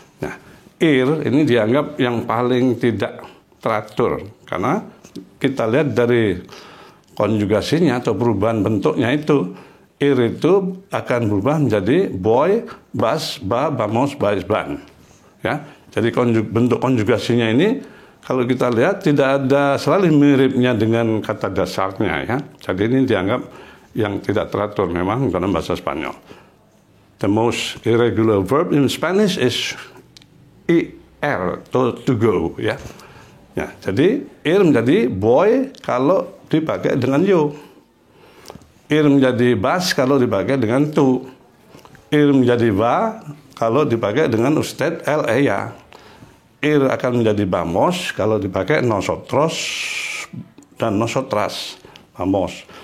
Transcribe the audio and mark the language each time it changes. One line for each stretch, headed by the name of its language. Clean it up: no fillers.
Indonesian: Nah, ir ini dianggap yang paling tidak teratur karena kita lihat dari konjugasinya atau perubahan bentuknya itu, ir itu akan berubah menjadi
Spanish: boy, vas, va, vamos, vais, van.
Indonesian: Ya, jadi bentuk konjugasinya ini kalau kita lihat tidak ada selalu miripnya dengan kata dasarnya ya. Jadi ini dianggap yang tidak teratur memang dalam bahasa Spanyol.
English: The most irregular verb in Spanish is ir, to go ya.
Indonesian: Ya, jadi ir menjadi boy kalau dipakai dengan you. Ir menjadi vas kalau dipakai dengan tu. Ir menjadi va kalau dipakai dengan usted, el, ella. Ir akan menjadi vamos kalau dipakai nosotros dan nosotras. Vamos.